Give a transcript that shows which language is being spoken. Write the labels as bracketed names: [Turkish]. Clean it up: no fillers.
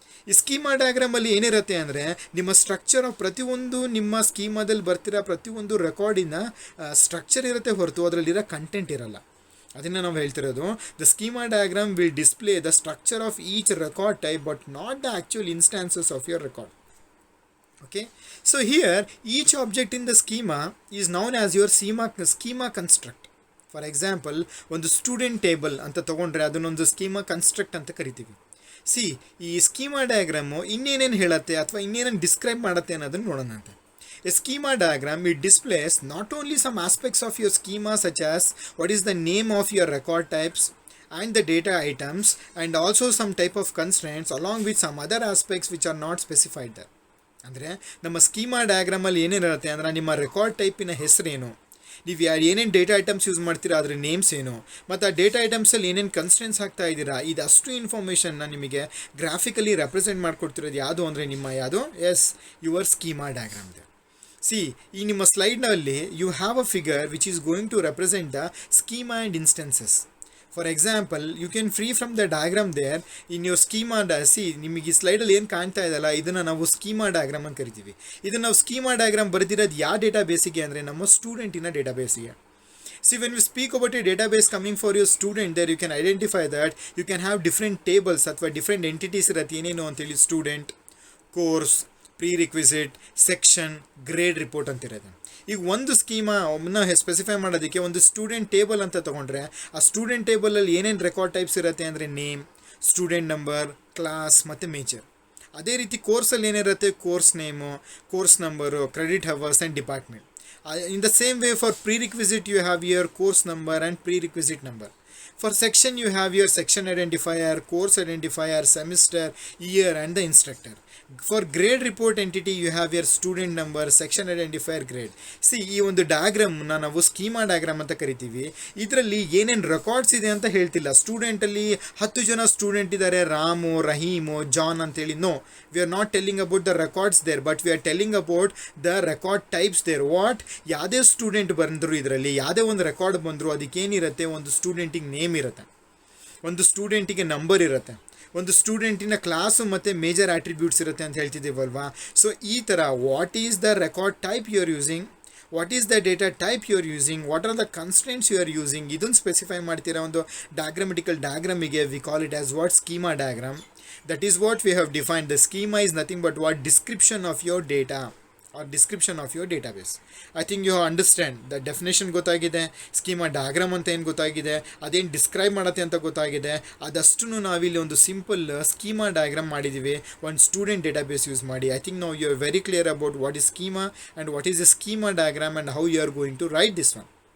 [Kannada] ಈ ಸ್ಕೀಮಾ ಡಯಾಗ್ರಾಮಲ್ಲಿ ಏನಿರುತ್ತೆ ಅಂದರೆ ನಿಮ್ಮ ಸ್ಟ್ರಕ್ಚರ್ ಆಫ್ ಪ್ರತಿಯೊಂದು ನಿಮ್ಮ ಸ್ಕೀಮಾದಲ್ಲಿ ಬರ್ತಿರೋ ಪ್ರತಿಯೊಂದು ರೆಕಾರ್ಡಿನ ಸ್ಟ್ರಕ್ಚರ್ ಇರುತ್ತೆ ಹೊರತು ಅದರಲ್ಲಿರೋ ಕಂಟೆಂಟ್ ಇರಲ್ಲ. ಅದನ್ನು ನಾವು ಹೇಳ್ತಿರೋದು [English] The schema diagram will display the structure of each record type but not the actual instances of your record. Okay, so here each object in the schema is known as your schema construct. [Kannada] For example, ಒಂದು student table ಅಂತ ತೊಗೊಂಡ್ರೆ ಅದನ್ನೊಂದು schema construct ಅಂತ ಕರಿತೀವಿ. C ಈ schema diagram ಇನ್ನೇನೇನು ಹೇಳುತ್ತೆ ಅಥವಾ ಇನ್ನೇನೇನು describe ಮಾಡುತ್ತೆ ಅನ್ನೋದನ್ನು ನೋಡೋಣ ಅಂತ. [English] A schema diagram, it displays not only some aspects of your schema such as what is the name of your record types and the data items and also some type of constraints along with some other aspects which are not specified there. [Kannada] ಅಂದರೆ ನಮ್ಮ schema ಡಯಾಗ್ರಾಮಲ್ಲಿ ಏನೇನಿರುತ್ತೆ ಅಂದರೆ ನಿಮ್ಮ record ಟೈಪಿನ ಹೆಸರೇನು, ನೀವು ಏನೇನು data items use ಮಾಡ್ತೀರಾ ಅದರ ನೇಮ್ಸ್ ಏನು, ಮತ್ತು ಆ ಡೇಟಾ ಐಟಮ್ಸಲ್ಲಿ ಏನೇನು ಕನ್ಸ್ಟೆನ್ಸ್ ಹಾಕ್ತಾ ಇದ್ದೀರಾ, ಇದಷ್ಟು ಇನ್ಫಾರ್ಮೇಷನ್ನ ನಿಮಗೆ ಗ್ರಾಫಿಕಲಿ ರೆಪ್ರೆಸೆಂಟ್ ಮಾಡಿಕೊಡ್ತಿರೋದು ಯಾವುದು ಅಂದರೆ ನಿಮ್ಮ ಯಾವುದು? [English] Your schema diagram ಇದೆ. See [Kannada] ಈ ನಿಮ್ಮ ಸ್ಲೈಡ್ನಲ್ಲಿ [English] You have a figure which is going to represent the schema and instances. For example you can free from the diagram there in your schema [Kannada] ನಿಮಗೆ ಈ ಸ್ಲೈಡಲ್ಲಿ ಏನು ಕಾಣ್ತಾ ಇದೆಯಲ್ಲ ಇದನ್ನು ನಾವು ಸ್ಕೀಮಾ ಡಯಾಗ್ರಾಮ್ ಅಂತ ಕರಿತೀವಿ. ಇದನ್ನು ನಾವು ಸ್ಕೀಮಾ ಡಯಾಗ್ರಾಮ್ ಬರೆದಿರೋದು ಯಾವ ಡೇಟಾಬೇಸಿಗೆ ಅಂದರೆ ನಮ್ಮ ಸ್ಟೂಡೆಂಟಿನ ಡೇಟಾಬೇಸಿಗೆ. [English] See, when we speak about a database coming for your student, there you can identify that you can have different tables ಅಥವಾ different entities ಇರುತ್ತೆ. [Kannada] ಏನೇನು ಅಂತೇಳಿ student, course, ಪ್ರೀರಿಕ್ವಿಸಿಟ್, section, grade report ಅಂತಿರೋದು. ಈಗ ಒಂದು ಸ್ಕೀಮಾನ ಸ್ಪೆಸಿಫೈ ಮಾಡೋದಕ್ಕೆ ಒಂದು ಸ್ಟೂಡೆಂಟ್ ಟೇಬಲ್ ಅಂತ ತೊಗೊಂಡ್ರೆ ಆ ಸ್ಟೂಡೆಂಟ್ ಟೇಬಲಲ್ಲಿ ಏನೇನು ರೆಕಾರ್ಡ್ ಟೈಪ್ಸ್ ಇರುತ್ತೆ ಅಂದರೆ ನೇಮ್, ಸ್ಟೂಡೆಂಟ್ ನಂಬರ್, ಕ್ಲಾಸ್ ಮತ್ತು ಮೇಜರ್. ಅದೇ ರೀತಿ ಕೋರ್ಸಲ್ಲಿ ಏನಿರುತ್ತೆ, course name, course number, credit hours and department. [English] In the same way, for prerequisite you have your course number and prerequisite number. For section you have your section identifier, course identifier, semester, year and the instructor. For grade report entity you have your student number, section identifier, grade. [Kannada] See, ಈ ಒಂದು ಡಯಾಗ್ರಾಮ್ನ ನಾವು schema diagram ಅಂತ ಕರಿತೀವಿ. ಇದರಲ್ಲಿ ಏನೇನು records ಇದೆ ಅಂತ ಹೇಳ್ತಿಲ್ಲ. ಸ್ಟೂಡೆಂಟಲ್ಲಿ 10 ಜನ ಸ್ಟೂಡೆಂಟ್ ಇದ್ದಾರೆ, ರಾಮು, ರಹೀಮು, ಜಾನ್ ಅಂತೇಳಿ. [English] No, we are not telling about the records there, but we are telling about the record types there. [Kannada] What, ಯಾವುದೇ ಸ್ಟೂಡೆಂಟ್ ಬಂದರು, ಇದರಲ್ಲಿ ಯಾವುದೇ ಒಂದು ರೆಕಾರ್ಡ್ ಬಂದರು, ಅದಕ್ಕೇನಿರುತ್ತೆ, ಒಂದು ಸ್ಟೂಡೆಂಟಿಗೆ ನೇಮ್ ಇರುತ್ತೆ, ಒಂದು ಸ್ಟೂಡೆಂಟಿಗೆ ನಂಬರ್ ಇರುತ್ತೆ, ಒಂದು ಸ್ಟೂಡೆಂಟಿನ ಕ್ಲಾಸು ಮತ್ತು ಮೇಜರ್ ಆಟ್ರಿಬ್ಯೂಟ್ಸ್ ಇರುತ್ತೆ ಅಂತ ಹೇಳ್ತಿದ್ದೀವಲ್ವಾ. [English] so ಈ ಥರ what is the record type you are using, what is the data type you are using, what are the constants you are using, [Kannada] ಇದನ್ನು ಸ್ಪೆಸಿಫೈ ಮಾಡ್ತೀರಾ ಒಂದು ಡಯಾಗ್ರಾಮೆಟಿಕಲ್ ಡಯಾಗ್ರಾಮಿಗೆ. [English] We call it as what, schema diagram. That is what we have defined. The schema is nothing but what, description of your data or description of your database. I think you understand the definition [Kannada] ಗೊತ್ತಾಗಿದೆ, schema diagram ಅಂತ ಏನು ಗೊತ್ತಾಗಿದೆ, ಅದೇನು describe ಮಾಡುತ್ತೆ ಅಂತ ಗೊತ್ತಾಗಿದೆ. ಅದಷ್ಟು ನಾವಿಲ್ಲಿ ಒಂದು ಸಿಂಪಲ್ ಸ್ಕೀಮಾ ಡಯಾಗ್ರಾಮ್ ಮಾಡಿದ್ದೀವಿ ಒಂದು ಸ್ಟೂಡೆಂಟ್ ಡೇಟಾಬೇಸ್ ಯೂಸ್ ಮಾಡಿ. [English] I think ನಾವು you are very clear about what is schema and what is the schema diagram and how you are going to write this one.